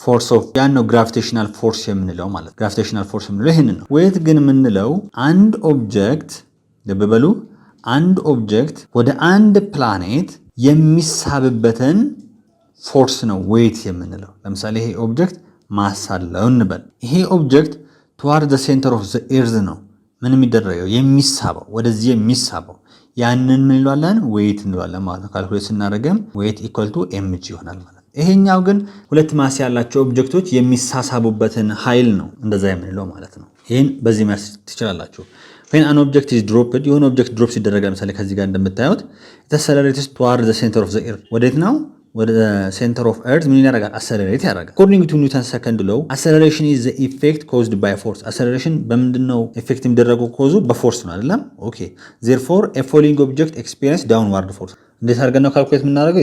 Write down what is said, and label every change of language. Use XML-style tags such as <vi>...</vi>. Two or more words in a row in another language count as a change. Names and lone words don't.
<am>ነው</am> <en>gravitational force</en> <am>የምንለው ማለት።</am> <en>gravitational force</en> <am>የምንለው ይሄንን ነው። ዌይት ግን የምንለው አንድ ኦብጀክት ልብ አንድ ኦብጀክት ወደ አንድ ፕላኔት የሚሳብበትን ፎርስ ነው ዌይት የምንለው። ለምሳሌ ይሄ ኦብጀክት ማስ አለው እንበል። ይሄ ኦብጀክት</am> <en>toward the center of the earth</en> <am>ነው ምን የሚደረገው የሚሳበው፣ ወደዚህ የሚሳበው ያንን ምን እንለዋለን? ዌይት እንለዋለን ማለት ነው። ካልኩሌት ስናደርግም</am> <en>weight equal to mg</en> <am>ይሆናል ማለት ነው። ይሄኛው ግን ሁለት ማስ ያላቸው ኦብጀክቶች የሚሳሳቡበትን ኃይል ነው እንደዛ የምንለው ማለት ነው። ይሄን በዚህ ማስ ትችላላችሁ።</am> <en>when an object is dropped</en> <am>የሆነ ኦብጀክት ድሮፕ ሲደረግ ለምሳሌ ከዚህ ጋር እንደምታዩት</am> <en>it accelerates toward the center of the earth</en> <am>ወዴት ነው? ወደ</am> <en>center of earth</en> <am>ምን ያደርጋል?</am> <en>አክሰለሬት ያደርጋል። according to Newton second law acceleration is the effect caused by force። አክሰለሬሽን በምንድነው ኢፌክት የሚደረገው?</en> <am>ኮዙ በፎርስ ነው አይደለም?</am> <en>okay therefore a falling object experiences downward force። እንዴት አድርገን ነው ካልኩሌት የምናደርገው?</en>